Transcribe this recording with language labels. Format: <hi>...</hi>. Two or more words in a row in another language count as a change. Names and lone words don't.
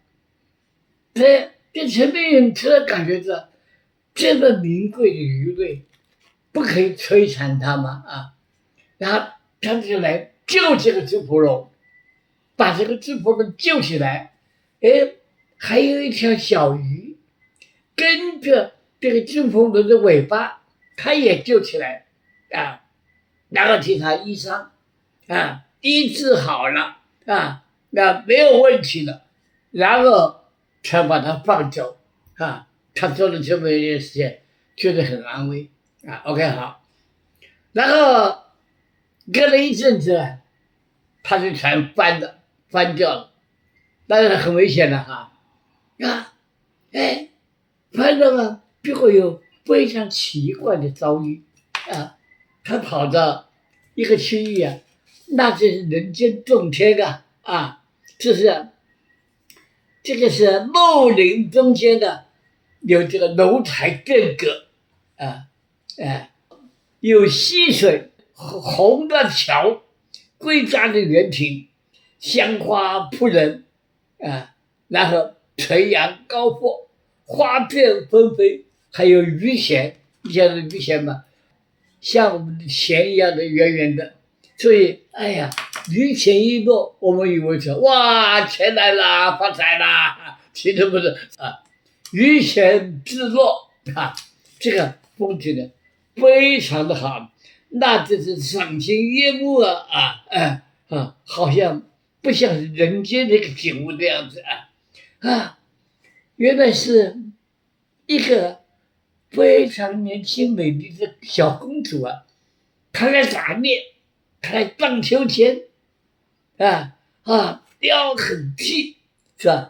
<zh>這陳明允突然感覺到，這麼名貴的魚類，不可以摧殘它嗎？啊，然後他就來救這個豬婆龍。把這個豬婆龍救起來，還有一條小魚跟着這個豬婆龍的尾巴，它也救起來啊，然後替它醫傷啊，醫治好了啊，那沒有問題了，然後才把它放走啊。他做了這麼一件事情，覺得很安慰啊。OK 好，然後隔了一陣子，他的船翻掉了，當然很危險了哈，翻掉了，結果有非常奇怪的遭遇啊，他跑到一個區域啊，那就是人間洞天啊，這個是茂林中間的，有這個樓台殿閣有溪水，紅的橋，歸家的園亭。香花撲人啊，然後垂楊高闊，花片紛飛，還有魚弦，你曉得魚弦嗎？像我們的弦一樣的圓圓的，所以魚弦一落，我們以為說哇，錢來了，發財了，其實不是啊，魚弦自落啊，這個風景的非常的好，那就是賞心悅目好像。不像人間那個景物那樣子原來是一個非常年輕美麗的小公主啊，她來打獵，她來盪秋千腰很細是吧？</zh>